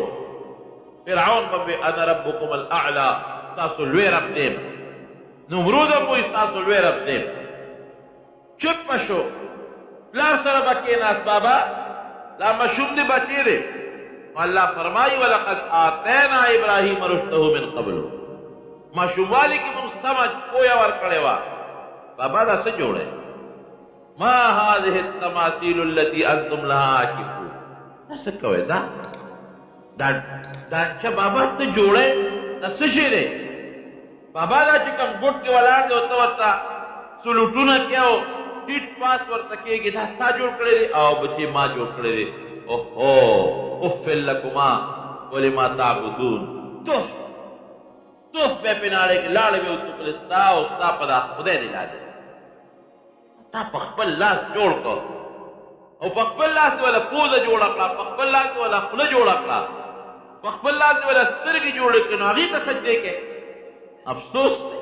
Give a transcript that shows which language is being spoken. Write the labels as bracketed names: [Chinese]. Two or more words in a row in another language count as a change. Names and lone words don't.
[Pashto] فرعون به وي [Arabic] انا ربکم الاعلی [Pashto] ستاسو لوی رب دیم. نمرود هم وایي ستاسو لوی رب دیم. چپ شو. پلار سره به کېناست بابا لا مشوم دې بچی دی. [Arabic] الله فرمایي ولقد آتینا ابراهیم رشده من قبل. [Pashto] ماشوموالي کې موږ سمج پویه ورکړې وه. بابا دا څه جوړی [Arabic] ما هذه التماثيل التي انتم لها عاكفون. [Pashto] دا څه کوئ دا چې بابا ته جوړی دا څه شی دی. بابا دا چې کوم ګوټ کې ولاړ دی او ته ورته سلوټونه کې او ټیټ پاس ورته کېږي دا تا جوړ کړی دی او بچې ما جوړ کړی دی. [Arabic] اوهو اف لکما ولما تعبدون. [Pashto] توف به پې ناړې کې لاړې به وتوکلې ستا او ستا په دا خدای دې لاندې تا په خپل لاس جوړ کړ او په خپل لاس دې وله پوزه جوړه کړه په خپل لاس دې وله خوله جوړه کړه په خپل لاس دې وله سترګې جوړې کړې نو هغې ته سجدې کې افسوس دی.